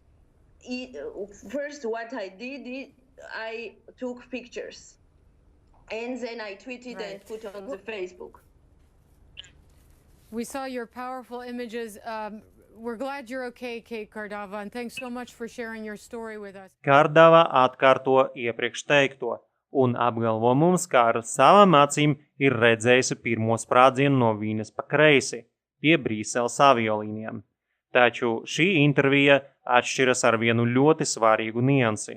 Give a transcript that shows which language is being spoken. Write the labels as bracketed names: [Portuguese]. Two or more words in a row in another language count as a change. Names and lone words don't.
[English] First, what I did, I took pictures. And then I tweeted and put on the Facebook. We saw your powerful images. We're glad you're okay, Kate Karadava, and thanks so much for sharing your story with us. [Latvian] Karadava atkārto iepriekš teikto un apgalvo mums, ka ar savām acīm ir redzējusi pirmo sprādzienu no viņas pa kreisi pie Brīseles aviolīnijām. Taču šī intervija atšķiras ar vienu ļoti svarīgu niansi.